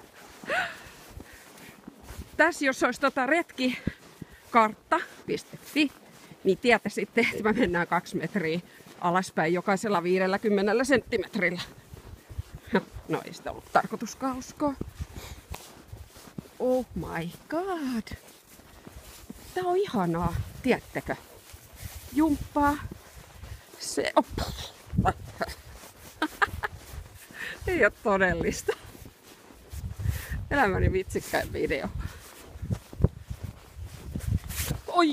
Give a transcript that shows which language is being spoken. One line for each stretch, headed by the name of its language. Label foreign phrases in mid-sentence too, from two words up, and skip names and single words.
Finnish: Tässä jos olisi retkikartta.fi, niin tietäisitte, että me mennään 2 metriä alaspäin jokaisella 50 senttimetrillä. No ei sitä ollut tarkoituskaan uskoa.
English: Oh my god.
Finnish: Tää on ihanaa, tiedättekö? Jumppaa. Se on... Ei ole todellista. Elämäni vitsikkäin video. Oi.